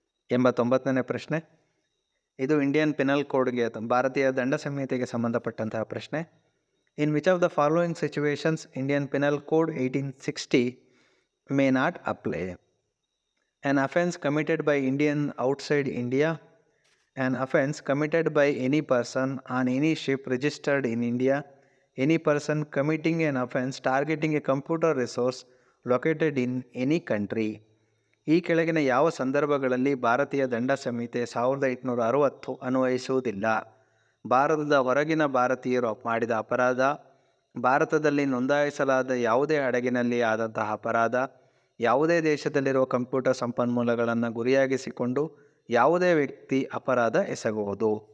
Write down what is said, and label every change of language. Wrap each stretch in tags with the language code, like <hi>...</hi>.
<kn>89ನೇ ಪ್ರಶ್ನೆ, ಇದು Indian penal ಕೋಡ್ಗೆ ಭಾರತೀಯ ದಂಡ ಸಂಹಿತೆಗೆ ಸಂಬಂಧಪಟ್ಟಂತಹ ಪ್ರಶ್ನೆ.</kn> <en>In which of the following situations Indian Penal Code 1860 may not apply? An offence committed by Indian outside India, an offence committed by any person on any ship registered in India, any person committing an offence targeting a computer resource located in any country.</en> <kn>ಈ ಕೆಳಗಿನ ಯಾವ ಸಂದರ್ಭಗಳಲ್ಲಿ ಭಾರತೀಯ ದಂಡ ಸಂಹಿತೆ 1860 ಅನ್ವಯಿಸುವುದಿಲ್ಲ? ಭಾರತದ ಹೊರಗಿನ ಭಾರತೀಯರು ಮಾಡಿದ ಅಪರಾಧ, ಭಾರತದಲ್ಲಿ ನೋಂದಾಯಿಸಲಾದ ಯಾವುದೇ ಹಡಗಿನಲ್ಲಿ ಆದಂತಹ ಅಪರಾಧ, ಯಾವುದೇ ದೇಶದಲ್ಲಿರುವ ಕಂಪ್ಯೂಟರ್ ಸಂಪನ್ಮೂಲಗಳನ್ನು ಗುರಿಯಾಗಿಸಿಕೊಂಡು ಯಾವುದೇ ವ್ಯಕ್ತಿ ಅಪರಾಧ ಎಸಗುವುದು.</kn>